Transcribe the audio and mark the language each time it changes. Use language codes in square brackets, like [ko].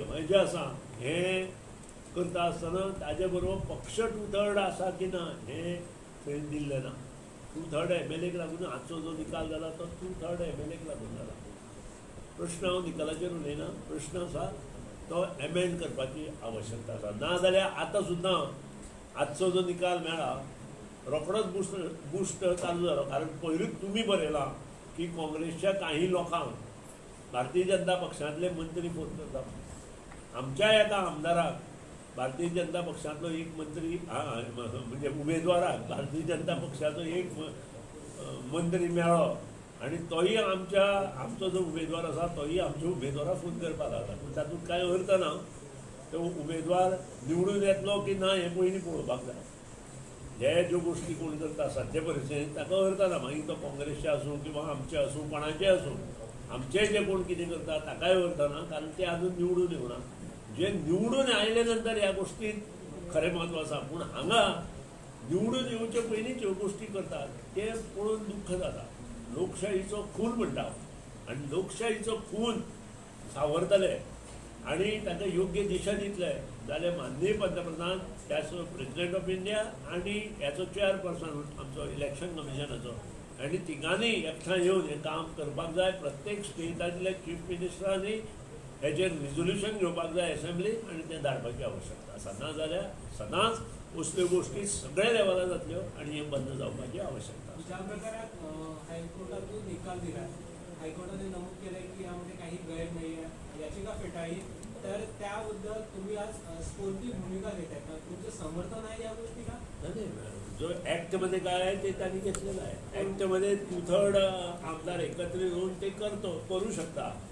[gom] हें जें आसा हें करता आसतना ताजे बरोबर पक्ष 2/3 आसा की ना हें थंय दिल्लें ना. 2/3 MLAक लागून आजचो जो निकाल जाला तो 2/3 MLAक लागून जाला. प्रश्न हांव निकालाचेर उलयना. प्रश्न आसा तो एमेंड करपाची आवश्यकता आसा. नाजाल्यार आतां सुद्दां आजचो जो निकाल मेळ्ळा रोखडोच बुस्ट चालू जालो. कारण पयलींच तुमी बरयलां की काँग्रेसच्या काही लोकांक भारतीय जनता पक्षांतले मंत्री फोन करता. आमच्या एका आमदाराक भारतीय जनता पक्षांतलो एक मंत्री म्हणजे उमेदवाराक भारतीय जनता पक्षाचो एक मंत्री मेळ्ळो आणि तोही आमचो जो उमेदवार आसा तोही आमच्या उमेदवाराक फोन करपाक लागला. पूण तातूंत कांय अर्थ ना. तो उमेदवार निवडून येतलो की ना हें पयलीं पळोवपाक जाय. हे ज्यो गोश्टी कोण करता सद्य परिस्थितींत ताका अर्थ ना. मागीर तो काँग्रेसचे आसूं किंवा आमचे आसूं कोणाचे आसूं आमचे जे कोण कितें करता ताकाय अर्थ ना. कारण ते आजून निवडून येवना. जे निवडून आयले नंतर ह्या गोष्टींत खरें म्हत्व आसा. पूण हांगा निवडून येवचे पयलींच ह्यो गोश्टी करतात ते पळोवन दुख्ख जाता. लोकशाहीचो खून म्हणटा आनी लोकशाहीचो खून सावरतले आनी ताका योग्य दिशा दितले जाल्यार माननीय पंतप्रधान त्याचो प्रेसिडेंट ऑफ इंडिया आनी ह्याचो चेअरपर्सन आमचो इलेक्शन कमिशनाचो आनी तिगांनी एकठांय येवन हें काम करपाक जाय. प्रत्येक स्टेटांतल्या चीफ मिनिस्टरांनी हेचेर रिजोल्युशन घेवपाक जाय एसेंब्लीक आनी तें धाडपाची आवश्यकता आसा. नाजाल्यार सदांच असल्यो गोश्टी सगळ्या लेवलार जातल्यो आनी हें बंद जावपाची आवश्यकता आसा. [mr] ज्या प्रकारात हायकोर्टातून निकाल दिला हायकोर्टाने नमूद केलंय की यामध्ये काही गैर नाही आहे याचिका फेटाळली तर त्याबद्दल तुम्ही आज कोणती भूमिका घेताय का तुमचं समर्थन आहे या गोष्टीला? नाही जो ॲक्टमध्ये काय आहे ते त्यांनी घेतलेलं आहे. ॲक्टमध्ये 2/3 आमदार एकत्रित होऊन ते करू शकता.